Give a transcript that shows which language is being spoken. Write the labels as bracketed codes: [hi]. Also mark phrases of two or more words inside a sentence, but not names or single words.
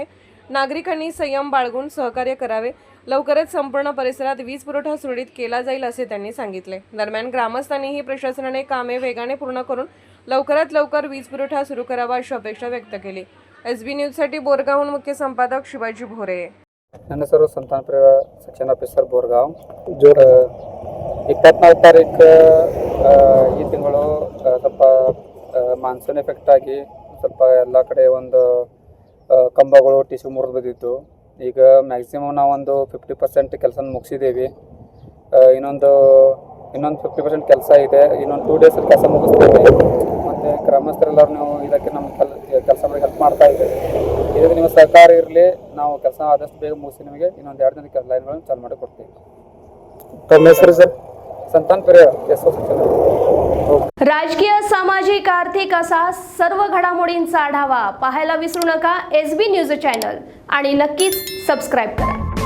[mr] नागरिकांनी संयम बाळगून सहकार्य करावे. लवकरच संपूर्ण परिसरात वीज पुरवठा सुरळीत केला जाईल असे त्यांनी सांगितले. दरम्यान ग्रामस्थांनीही प्रशासनाने कामे वेगाने पूर्ण करून लवकरात लवकर वीज पुरवठा सुरू करावा अशी अपेक्षा व्यक्त केली. SB न्यूजसाठी बोरगावहून मुख्य संपादक शिवाजी भोरे. [kn] ನನ್ನ ಹೆಸರು ಸಂತಾನ ಪ್ರಿಯ [en] section officer [kn] ಬೋರ್ಗಾಂವ್. 24 ತಾರೀಕು ಈ ತಿಂಗಳು ಸ್ವಲ್ಪ [en] monsoon effect [kn] ಆಗಿ ಸ್ವಲ್ಪ ಎಲ್ಲ ಕಡೆ ಒಂದು ಕಂಬಗಳು ಟಿಶ್ಯೂ ಮುರಿದು ಬಿದ್ದಿತ್ತು. ಈಗ ಮ್ಯಾಕ್ಸಿಮಮ್ ನಾವೊಂದು 50% ಕೆಲಸ ಮುಗಿಸಿದ್ದೀವಿ. ಇನ್ನೊಂದು 50% ಕೆಲಸ ಇದೆ. ಇನ್ನೊಂದು 2 ಡೇಸಲ್ಲಿ ಕೆಲಸ ಮುಗಿಸ್ತೀವಿ. ಮತ್ತು ಗ್ರಾಮಸ್ಥರೆಲ್ಲರೂ ನೀವು ಇದಕ್ಕೆ ನಮ್ಮ ಕೆಲಸ ಮಾಡಿ ಹೆಲ್ಪ್ ಮಾಡ್ತಾ ಇದ್ದೀವಿ. ಇದಕ್ಕೆ ನಿಮ್ಮ ಸಹಕಾರ ಇರಲಿ. ನಾವು ಕೆಲಸ ಆದಷ್ಟು ಬೇಗ ಮುಗಿಸಿ ನಿಮಗೆ ಇನ್ನೊಂದು 2 ದಿನದ ಲೈನ್ಗಳನ್ನು ಚಾಲು ಮಾಡಿ ಕೊಡ್ತೀವಿ. ತಮ್ಮ ಹೆಸರು ಸರ್? [mr] संतान प्रिय [en] SO section. [mr] राजकीय, सामाजिक, आर्थिक असा सर्व घडामोडींचा आढावा पाहायला विसरू नका SB [en] news channel [mr] आणि नक्कीच सबस्क्राईब करा.